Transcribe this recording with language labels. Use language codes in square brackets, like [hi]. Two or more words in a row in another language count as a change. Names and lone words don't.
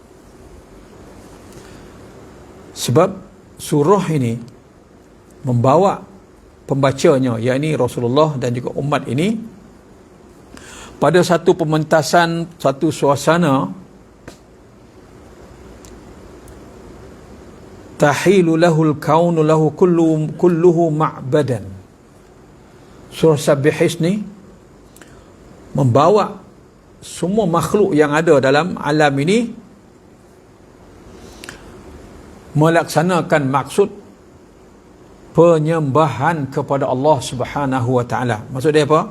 [ms] Sebab surah ini membawa pembacanya, yakni Rasulullah dan juga umat ini, pada satu pementasan, satu suasana [ar] تحيل له الكون له كله معبدا. [ms] Surah Sabihis ni membawa semua makhluk yang ada dalam alam ini melaksanakan maksud penyembahan kepada Allah [ar] سبحانه وتعالى. [ms] Maksud dia apa?